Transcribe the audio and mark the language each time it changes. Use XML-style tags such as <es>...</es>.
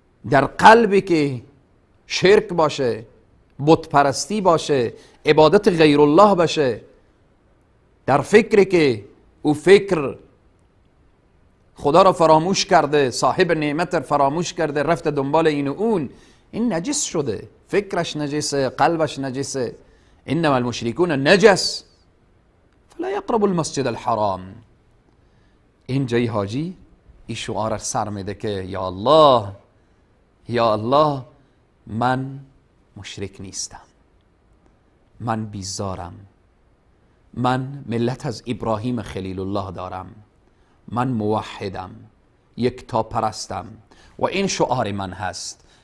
<fa>در قلبی که شرک باشه، بت پرستی باشه، عبادت غیر الله باشه، در فکری که او فکر خدا را فراموش کرده، صاحب نعمت را فراموش کرده، رفته دنبال این و اون، این نجس شده، فکرش نجسه، قلبش نجسه.</fa> <ar>انما المشرکون نجس فلا یقرب المسجد الحرام.</ar> <fa>این جای حاجی این شعار سر میده که یا الله، یا الله، من مشرک نیستم، من بیزارم، من ملت از ابراهیم خلیل الله دارم، من موحدم، یکتا پرستم و این شعار من هست.</fa>